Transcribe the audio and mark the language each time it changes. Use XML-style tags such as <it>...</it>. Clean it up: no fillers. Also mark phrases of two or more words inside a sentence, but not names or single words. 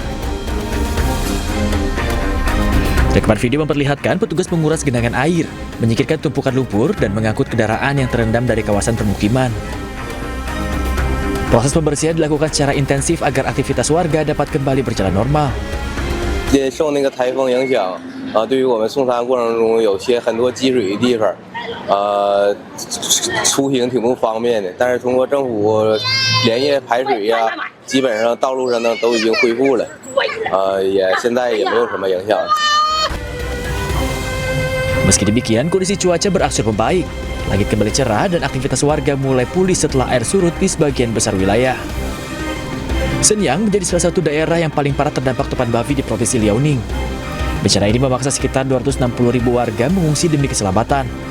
<id>Rekaman video memperlihatkan petugas menguras genangan air, menyingkirkan tumpukan lumpur, dan mengangkut kendaraan yang terendam dari kawasan permukiman. Proses pembersihan dilakukan secara intensif agar aktivitas warga dapat kembali berjalan normal.</id> <zh>也受那个台风影响对于我们送餐过程中有些很多积水的地方出行挺不方便的，但是通过政府连夜排水呀，基本上道路上呢都已经恢复了，现在也没有什么影响。</zh> <id>Meski demikian, kondisi cuaca berangsur membaik. Langit kembali cerah dan aktivitas warga mulai pulih setelah air surut di sebagian besar wilayah. Shenyang menjadi salah satu daerah yang paling parah terdampak topan Bavi di Provinsi Liaoning. Bencana ini memaksa sekitar 260.000 warga mengungsi demi keselamatan.</id>